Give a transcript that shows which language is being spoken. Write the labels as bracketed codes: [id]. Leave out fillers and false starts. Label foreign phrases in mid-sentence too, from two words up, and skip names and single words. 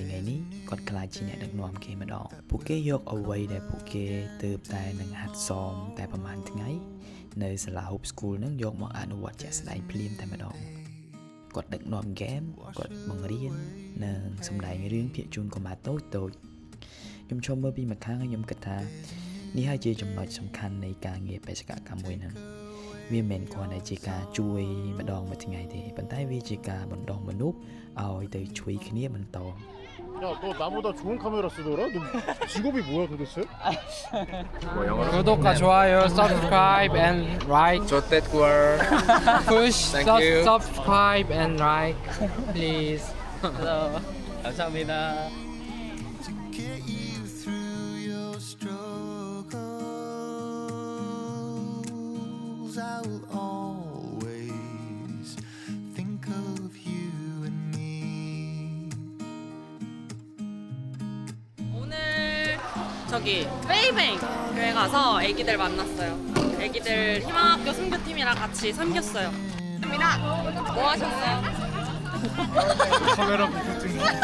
[km] ថ្ងៃនេះគាត់ក្លាយជាអ្នកដឹកនាំគេម្ដងពួកគេយកអ្វីដែលពួកគេទើបតែនឹងហាត់សមតែប្រហែលថ្ងៃនៅសាលា Hope School នឹងយកមកអនុវត្តជាក់ស្ដែងភ្លាមតែម្ដងគាត់ដឹកនាំហ្គេមគាត់បង្រៀននិងសម្ដែងរឿងភាគជូនកុមារតូចខ្ញុំឈប់មើលពីម្ខាងហើយខ្ញុំគិតថានេះហើយជាចំណុចសំខាន់នៃការងារបេសកកម្មមួយហ្នឹងវាមិនមែនគ្រាន់តែជាការជួយម្ដងមួយថ្ងៃទេប៉ុន្តែវាជាការបណ្ដុះមនុស្សឲ្យទៅជួយគ្នាបន្ត [ko] 야, 너 나보다 좋은 카메라 쓰더라? 너 직업이 뭐야 도대체? 구독과 좋아요, [en] subscribe and like. Push subscribe and like, please. [ko] Hello. 감사합니다. [en] To get you through your struggles, I will always think of you and me. [ko] 오늘 저기 프레이뱅에 가서 애기들 만났어요. 애기들 희망학교 선교팀이랑 같이 섬겼어요. 뭐 하셨어요? 카메라 부품 찍는